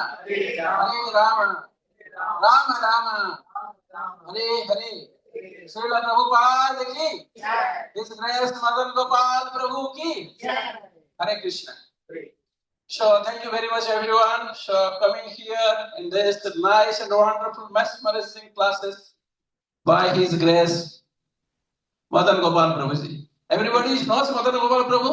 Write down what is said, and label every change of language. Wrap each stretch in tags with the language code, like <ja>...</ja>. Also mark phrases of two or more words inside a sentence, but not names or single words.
<hi>राम राम हरे हरे श्रील प्रभुपाद की</hi> <en>His Grace</en> <hi>Madana-gopāla Prabhu ki Hare Krishna.</hi> <en>So thank you very much everyone for coming here in this nice and wonderful mesmerizing classes by His Grace Madana-gopāla Prabhu ji. Everybody knows Madana-gopāla Prabhu?</en>